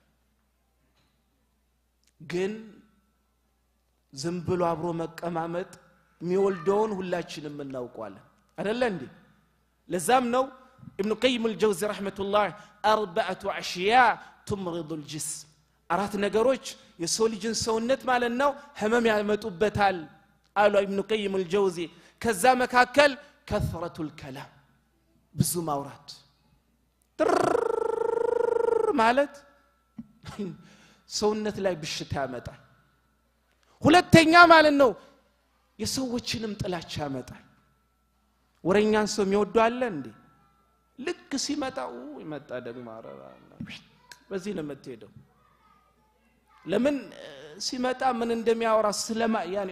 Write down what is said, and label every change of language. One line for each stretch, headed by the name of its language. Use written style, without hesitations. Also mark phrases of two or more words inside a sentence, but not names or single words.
Amharic: ግን ዝም ብሎ አብሮ መቀማመጥ የሚወልደውን ሁላችንም እናውቀዋለን አይደል እንዴ ለዛም ነው
Arabic: ابن قيم الجوزي رحمه الله 4 اشياء تمرض الجسم
Amharic: አራት ነገሮች የሰው ልጅን ሰውነት ማለት ነው ህመም ያመጡበታል አሉ ابن قيم الجوزي ከዛ መካከል
Arabic: كثرة الكلام
Amharic: ብዙ ማውራት ማለት ሰውነት ላይ ብሽታ ያመጣል ሁለተኛ ማለት ነው የሰዎችንም ጥላቻ ያመጣል ወረኛን ሰው የሚወዱ አለ እንዴ ልክ ሲመጣው ይመጣ ደግሞ አረባ በዚህ ነው የምትሄደው ለምን ሲመጣ ምን እንደሚያወራ ስለማ ያኒ